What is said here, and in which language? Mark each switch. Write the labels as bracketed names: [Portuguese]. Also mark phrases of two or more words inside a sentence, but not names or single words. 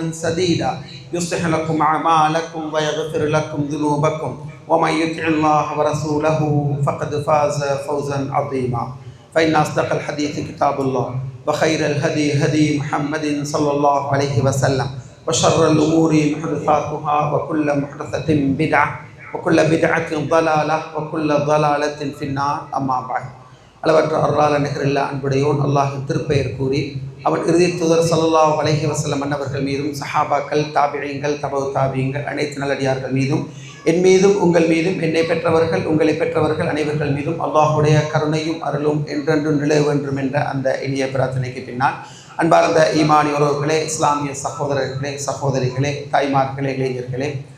[Arabic] سديدا يصلح لكم أعمالكم ويغفر لكم ذنوبكم ومن يطع الله ورسوله فقد فاز فوزا عظيما فإن أصدق الحديث كتاب الله وخير الهدي هدي محمد صلى الله عليه وسلم وشر الأمور محدثاتها وكل محدثة بدعة وكل بدعة ضلالة وكل ضلالة في النار أما بعد [Tamil] அளவற்ற அருளாள நிகரில்லா அன்புடையோன் அல்லாஹின் திருப்பெயர் கூறி அவன் இறுதி தூதர் [Arabic] صلى الله عليه وسلم [Tamil] அன்னவர்கள் மீதும் சஹாபாக்கள் தாபிஈன்கள் தபவு தாபிஈன்கள் அனைத்து நல்லடியார்கள் மீதும் என் மீதும் உங்கள் மீதும் என்னை பெற்றவர்கள் உங்களை பெற்றவர்கள் அனைவர்கள் மீதும் அல்லாஹுடைய கருணையும் அருளும் என்றென்றும் நிலவ வேண்டும் என்ற அந்த இனிய பிரார்த்தனைக்கு பின்னால் அன்பார்ந்த ஈமானி உறவுகளே, இஸ்லாமிய சகோதரர்களே, சகோதரிகளே, தாய்மார்களே, இளைஞர்களே,